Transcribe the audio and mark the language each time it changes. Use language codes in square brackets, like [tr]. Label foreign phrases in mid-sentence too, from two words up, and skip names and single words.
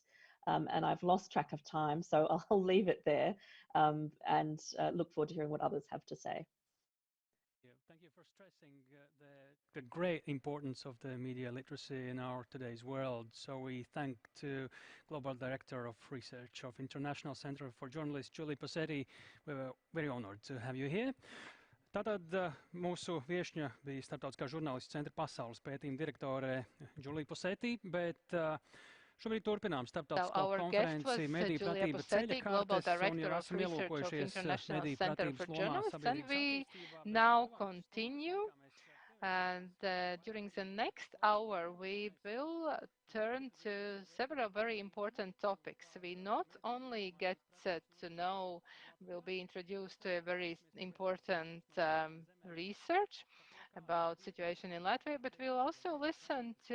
[en] And I've lost track of time, so I'll leave it there and look forward to hearing what others have to say. Thank you for stressing the great importance of the media literacy in our today's world. So we thank to Global Director of Research of International Center for Journalists, Julie Posetti. We were very honored to have you here. [lv] Tātad mūsu viešņa bija Starptautiskā žurnālistu centra pasaules pētījuma direktore Julie Posetti, bet šobrīd turpinām starptautisko konferenci medijpratība ceļa kartes, un jau esam ielūkojušies medijpratības lomā sabiedrības attīstībā. [en] Now continue, and during the next hour we will turn to several very important topics. We not only get to know, we'll be introduced to a very important research about situation in Latvia, but we'll also listen to